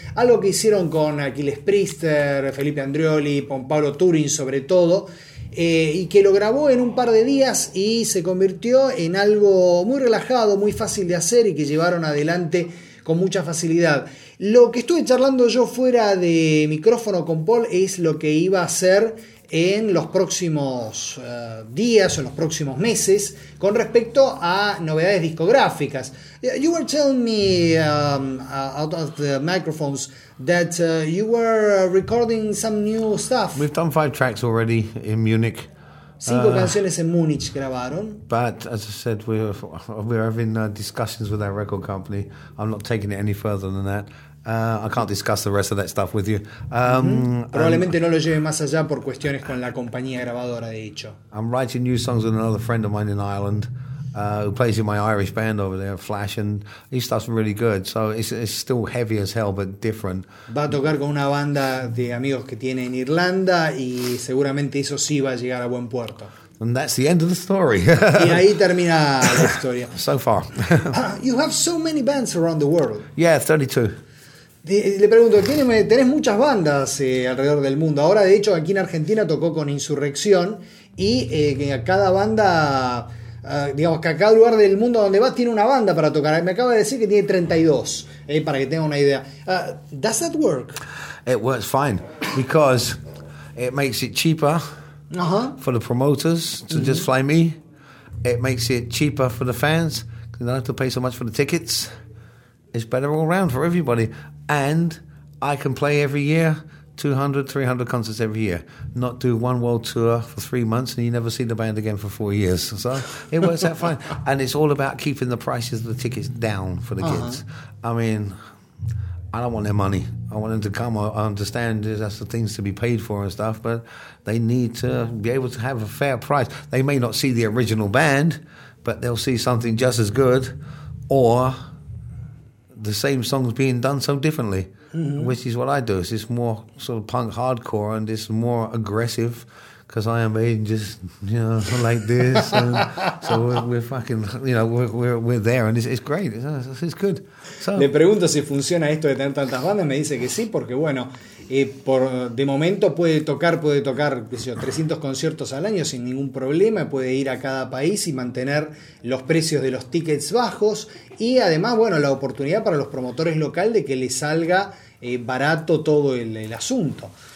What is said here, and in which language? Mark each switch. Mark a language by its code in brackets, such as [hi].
[es] Algo que hicieron con Aquiles Priester, Felipe Andreoli, con Pablo Turin sobre todo, y que lo grabó en un par de días y se convirtió en algo muy relajado, muy fácil de hacer y que llevaron adelante con mucha facilidad. Lo que estuve charlando yo fuera de micrófono con Paul es lo que iba a hacer en los próximos días o en los próximos meses con respecto a novedades discográficas. [en] You were telling me out of the microphones that you were recording some new stuff. We've done 5 tracks already in Munich. [es] 5 canciones en Munich grabaron. [en] But as I said, we're having discussions with our record company. I'm not taking it any further than that. I can't discuss the rest of that stuff with you. [es] Probablemente no lo lleve más allá por cuestiones con la compañía grabadora, de hecho. [en] I'm writing new songs with another friend of mine in Ireland, who plays in my Irish band over there, Flash, and his stuff's really good. So it's still heavy as hell, but different. [es] Va a tocar con una banda de amigos que tiene en Irlanda y seguramente eso sí va a llegar a buen puerto. [en] And that's the end of the story. [es] Y ahí termina la historia. [en] So far. You have so many bands around the world. Yeah, 32. [es] Le pregunto, tenés muchas bandas alrededor del mundo. Ahora, de hecho, aquí en Argentina tocó con Insurrección y cada banda, digamos que a cada lugar del mundo donde vas tiene una banda para tocar. Me acaba de decir que tiene 32, para que tenga una idea. [en] Does that work? It works fine because it makes it cheaper for the promoters to just fly me. It makes it cheaper for the fans because they don't have to pay so much for the tickets. It's better all around for everybody. And I can play every year 200, 300 concerts every year. Not do one world tour for 3 months and you never see the band again for 4 years. So it works out fine. And it's all about keeping the prices of the tickets down for the kids. I mean, I don't want their money. I want them to come. I understand that's the things to be paid for and stuff, but they need to be able to have a fair price. They may not see the original band, but they'll see something just as good or the same songs being done so differently, which is what I do. It's more sort of punk hardcore and it's more aggressive because I am being just, you know, like this. And so we're fucking, you know, we're there and it's great. It's good. So, [es] le pregunto si funciona esto de tener tantas bandas. Me dice que sí, porque bueno, por de momento puede tocar, qué sé yo, 300 conciertos al año sin ningún problema. Puede ir a cada país y mantener los precios de los tickets bajos. Y además, bueno, la oportunidad para los promotores local de que les salga barato todo el asunto.